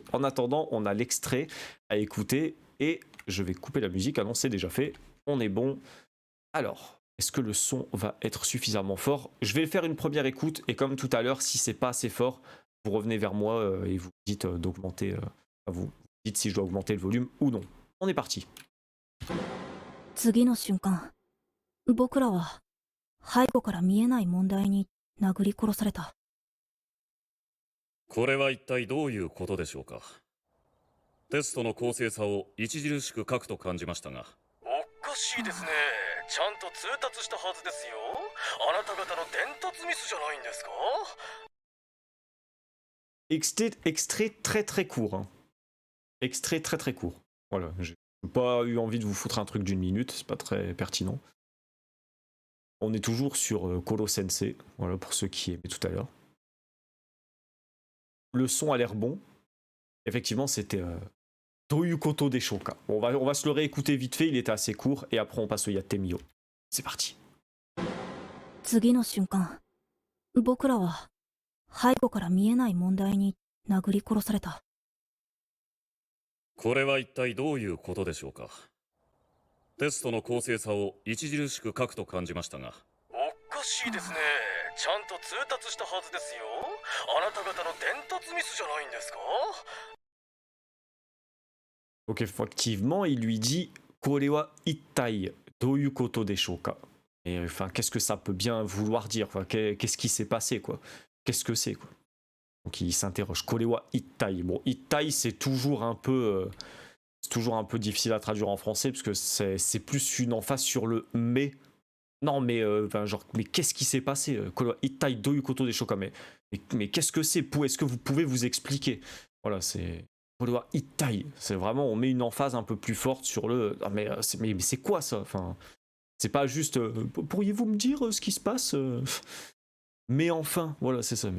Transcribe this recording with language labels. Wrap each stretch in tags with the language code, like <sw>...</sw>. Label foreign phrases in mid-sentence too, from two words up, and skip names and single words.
<fr>En attendant, on a l'extrait à écouter, et je vais couper la musique, non, c'est déjà fait. On est bon. Alors, est-ce que le son va être suffisamment fort? Je vais faire une première écoute et comme tout à l'heure, si c'est pas assez fort, vous revenez vers moi et vous dites d'augmenter. Vous dites si je dois augmenter le volume ou non. On est parti.</fr> <ja>次の瞬間、僕らは背後から見えない問題に殴り殺された。これは一体どういうことでしょうか。テストの公正さを著しく書くと感じましたが。おかしいですね。ちゃんと通達したはずですよ。あなた方の伝達ミスじゃないんですか？</ja> <fr>Extrait très très court. Hein. Extrait très très court. Voilà, j'ai pas eu envie de vous foutre un truc d'une minute, c'est pas très pertinent. On est toujours sur Koro Sensei, voilà pour ceux qui aimaient tout à l'heure. Le son a l'air bon. Effectivement, c'était</fr> <ja>ということでしょうか.</ja> <fr>Bon, on va se le réécouter vite fait, il était assez court, et après on passe au Yatemio. C'est parti.</fr> <ja>次の瞬間、僕らは背後から見えない問題に殴り殺された。これは一体どういうことでしょうか。テストの公正さを著しく欠くと感じましたが。おかしいですね。ちゃんと通達したはずですよ。あなた方の伝達ミスじゃないんですか？</ja> <fr>Donc effectivement, il lui dit</fr> <ja>これは一体どういうことでしょうか.</ja> <fr>Et enfin, qu'est-ce que ça peut bien vouloir dire? Enfin, qu'est-ce qui s'est passé, quoi? Qu'est-ce que c'est, quoi? Donc il s'interroge.</fr> <ja>これは一体.</ja> <fr>Bon, ittai, c'est toujours un peu difficile à traduire en français parce que c'est plus une emphase sur le mais. Non, mais enfin, genre, mais qu'est-ce qui s'est passé?</fr> <ja>これは一体どういうことでしょうか.</ja> <fr>Mais qu'est-ce que c'est? Est-ce que vous pouvez vous expliquer? Voilà, c'est Ittai. C'est vraiment, on met une emphase un peu plus forte sur le. Ah, mais c'est quoi ça? Enfin, c'est pas juste. Pourriez-vous me dire ce qui se passe? Mais enfin, voilà, c'est ça.</fr>